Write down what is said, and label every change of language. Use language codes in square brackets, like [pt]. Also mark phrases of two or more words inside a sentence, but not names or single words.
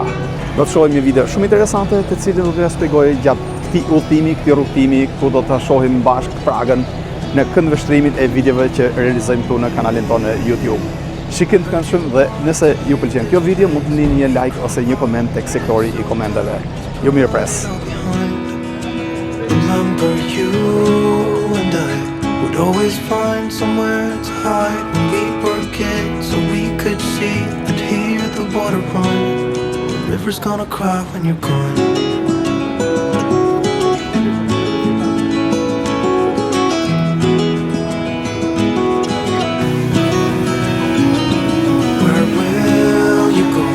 [sq] Do të shohim një video shumë interesante, të cilën do t'ju shpjegoj gjatë këtij udhëtimi, këtij rrugtimi, ku do ta shohim bashkë Pragën në këndvështrimin e videove që realizojmë këtu në kanalin tonë YouTube. Shikim të këndshëm dhe nëse ju pëlqen kjo video, mund të lini një like ose një koment tek sektori i komenteve. Ju mirëpres. [en] Remember you and I would always find somewhere to hide when we were kids, so we could see and hear the water run. The river's gonna cry when you're gone. Where will you go?